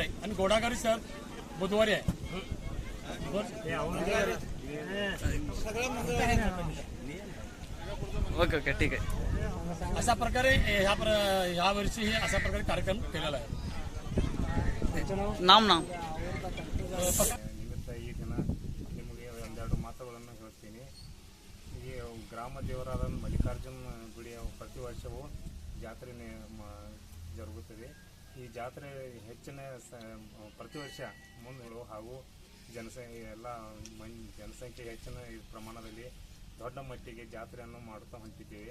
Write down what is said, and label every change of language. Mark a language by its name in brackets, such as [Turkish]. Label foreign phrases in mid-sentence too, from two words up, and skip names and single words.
[Marathi] आणि घोडागाडी शर्यत बुधवारी आहे. ओके ठीक आहे. अशा प्रकारे ह्या वर्षी हे अशा प्रकारे कार्यक्रम केलेला आहे. नाम [Kannada] ನಿಮಿತ್ತ ಈ ದಿನ ನಿಮಗೆ ಒಂದೆರಡು ಮಾತುಗಳನ್ನು ಹೇಳ್ತೀನಿ. ಈ ಗ್ರಾಮ ದೇವರಾದ ಮಲ್ಲಿಕಾರ್ಜುನ ಗುಡಿಯ ಪ್ರತಿ ವರ್ಷವೂ ಜಾತ್ರೆ ಜರುಗುತ್ತದೆ. ಈ ಜಾತ್ರೆ ಹೆಚ್ಚಿನ ಪ್ರತಿ ವರ್ಷ ಮುಂದಗಳು ಹಾಗೂ ಜನಸಂಖ್ಯೆ ಹೆಚ್ಚಿನ ಪ್ರಮಾಣದಲ್ಲಿ ದೊಡ್ಡ ಮಟ್ಟಿಗೆ ಜಾತ್ರೆಯನ್ನು ಮಾಡುತ್ತಾ ಹೊಂಟಿದ್ದೇವೆ.